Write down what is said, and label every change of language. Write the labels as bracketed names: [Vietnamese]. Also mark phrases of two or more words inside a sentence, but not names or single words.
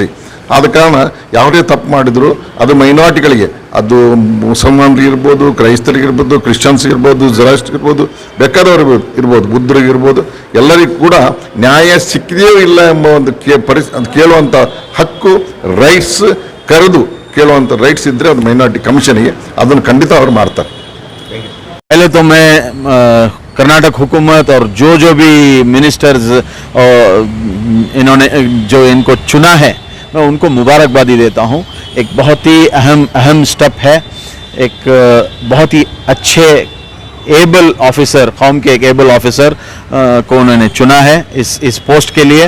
[Kannada] ಆದ ಕಾರಣ ಯಾವುದೇ ತಪ್ಪು ಮಾಡಿದ್ರು ಅದು ಮೈನಾರಿಟಿಗಳಿಗೆ, ಅದು ಮುಸಲ್ಮಾನರಿಗಿರ್ಬೋದು, ಕ್ರೈಸ್ತರಿಗಿರ್ಬೋದು, ಕ್ರಿಶ್ಚಿಯನ್ಸ್ಗಿರ್ಬೋದು, ಜರಾಸ್ಟ್ರಿಗಿರ್ಬೋದು, ಬೇಕಾದವ್ರಿಗೆ ಇರ್ಬೋದು, ಬುದ್ಧರಿಗಿರ್ಬೋದು, ಎಲ್ಲರಿಗೂ ಕೂಡ ನ್ಯಾಯ ಸಿಕ್ಕಿದೆಯೋ ಇಲ್ಲ ಎಂಬ ಒಂದು ಕೇಳುವಂಥ ಹಕ್ಕು, ರೈಟ್ಸ್, ಕರೆದು ಕೇಳುವಂಥ ರೈಟ್ಸ್ ಇದ್ದರೆ ಅದು [English] minority commission, [Kannada] ಅದನ್ನು ಖಂಡಿತ ಅವ್ರು ಮಾಡ್ತಾರೆ. [Hindi] पहले तो मैं कर्नाटक हुकूमत और जो भी मिनिस्टर्स इन्होंने जो इनको चुना है मैं उनको मुबारकबादी देता हूँ. एक बहुत ही अहम स्टेप है. एक बहुत ही अच्छे [English] able officer, [Hindi] कौम के एक [English] able officer [Hindi] को उन्होंने चुना है इस पोस्ट के लिए.